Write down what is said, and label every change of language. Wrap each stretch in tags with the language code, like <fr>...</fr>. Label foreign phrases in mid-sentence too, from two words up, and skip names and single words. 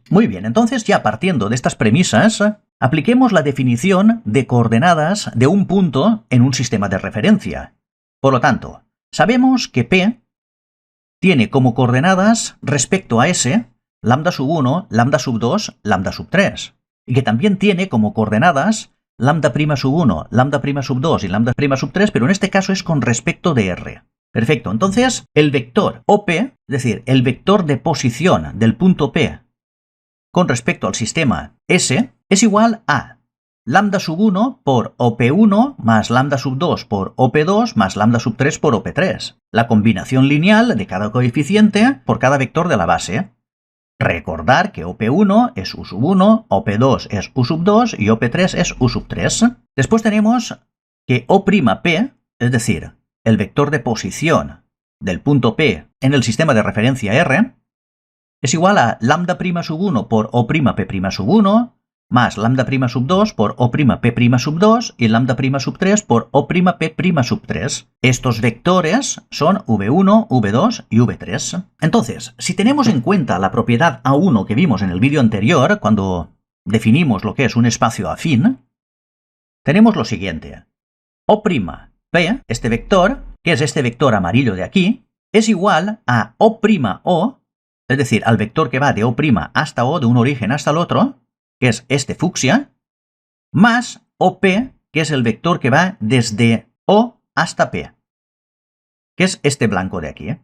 <es>Muy bien, entonces ya partiendo de estas premisas, apliquemos la definición de coordenadas de un punto en un sistema de referencia. Por lo tanto, sabemos que P tiene como coordenadas respecto a S lambda sub 1, lambda sub 2, lambda sub 3, y que también tiene como coordenadas lambda' sub 1, lambda' sub 2 y lambda' sub 3, pero en este caso es con respecto de R. Perfecto, entonces el vector OP, es decir, el vector de posición del punto P con respecto al sistema S, es igual a lambda sub 1 por OP1 más lambda sub 2 por OP2 más lambda sub 3 por OP3. La combinación lineal de cada coeficiente por cada vector de la base. Recordar que OP1 es U sub 1, OP2 es U sub 2 y OP3 es U sub 3. Después tenemos que O'P, es decir, el vector de posición del punto P en el sistema de referencia R, es igual a lambda' sub 1 por O'P' sub 1 más lambda' sub 2 por O'P' sub 2 y lambda' sub 3 por O'P' sub 3. Estos vectores son V1, V2 y V3. Entonces, si tenemos en cuenta la propiedad A1 que vimos en el vídeo anterior, cuando definimos lo que es un espacio afín, tenemos lo siguiente. O'P, este vector, que es este vector amarillo de aquí, es igual a O'O, es decir, al vector que va de O' hasta O, de un origen hasta el otro, que es este fucsia, más OP, que es el vector que va desde O hasta P, que es este blanco de aquí.</es>